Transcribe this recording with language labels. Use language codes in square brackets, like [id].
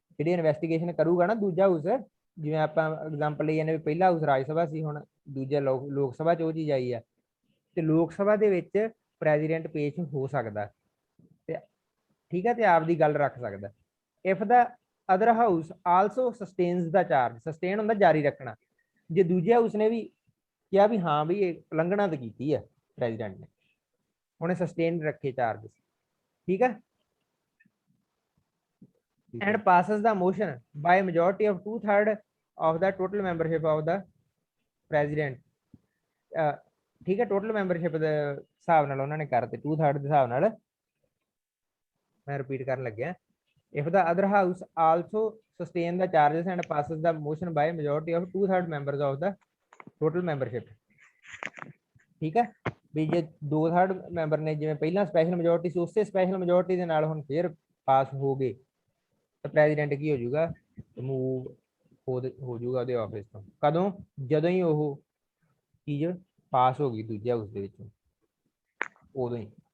[pa] ਜਿਹੜੀ ਇਨਵੈਸਟੀਗੇਸ਼ਨ ਕਰੂਗਾ ਨਾ ਦੂਜਾ ਹਾਊਸ, ਜਿਵੇਂ ਆਪਾਂ ਐਗਜ਼ਾਮਪਲ ਲਈ ਜਾਂਦੇ ਵੀ ਪਹਿਲਾ ਹਾਊਸ ਰਾਜ ਸਭਾ ਸੀ, ਹੁਣ ਦੂਜਾ ਲੋਕ ਸਭਾ ਚ ਉਹ ਚੀਜ਼ ਆਈ ਆ, ਤੇ ਲੋਕ ਸਭਾ ਦੇ ਵਿੱਚ ਪ੍ਰੈਜ਼ੀਡੈਂਟ ਪੇਸ਼ ਹੋ ਸਕਦਾ ਤੇ ਠੀਕ ਹੈ, ਤੇ ਆਪਦੀ ਗੱਲ ਰੱਖ ਸਕਦਾ। [en] if the other house also sustains the charge, [pa] sustain ਹੁੰਦਾ ਜਾਰੀ ਰੱਖਣਾ, ਜੇ ਦੂਜੇ ਹਾਊਸ ਨੇ ਵੀ ਕਿਹਾ ਵੀ ਹਾਂ ਵੀ ਇਹ ਉਲੰਘਣਾ ਤਾਂ ਕੀਤੀ ਹੈ ਪ੍ਰੈਜ਼ੀਡੈਂਟ ਨੇ, ਉਹਨੇ ਸਸਟੇਨ ਰੱਖੇ ਚਾਰਜ, ਠੀਕ ਹੈ। [en] and passes the motion by a majority of 2/3 of the total membership of the president, ਠੀਕ ਹੈ। [pa] ਟੋਟਲ ਮੈਂਬਰਸ਼ਿਪ ਦੇ ਹਿਸਾਬ ਨਾਲ ਉਹਨਾਂ ਨੇ ਕਰਤੇ 2/3 ਦੇ ਹਿਸਾਬ ਨਾਲ। ਮੈਂ ਰਿਪੀਟ ਕਰਨ ਲੱਗਿਆ, [en] if the other house also sustain the charges and passes the motion by a majority of 2/3 members of the total membership, ਠੀਕ ਹੈ। [pa] ਵੀ ਜੇ 2/3 ਮੈਂਬਰ ਨੇ, ਜਿਵੇਂ ਪਹਿਲਾਂ ਸਪੈਸ਼ਲ ਮੈਜੋਰਟੀ ਸੀ, ਉਸੇ ਸਪੈਸ਼ਲ ਮੈਜੋਰਟੀ ਦੇ ਨਾਲ ਹੁਣ ਫੇਰ ਪਾਸ ਹੋ ਗਏ ਤਾਂ ਪ੍ਰੈਜ਼ੀਡੈਂਟ ਕੀ ਹੋ ਜਾਊਗਾ, ਰਿਮੂਵ ਹੋ ਜਾਊਗਾ ਉਹਦੇ ਆਫਿਸ ਤੋਂ। ਕਦੋਂ? ਜਦੋਂ ਹੀ ਉਹ ਚੀਜ਼ ਪਾਸ ਹੋ ਗਈ ਦੂਜੇ ਹਾਊਸ ਦੇ ਵਿੱਚੋਂ, ਉਦੋਂ ਹੀ।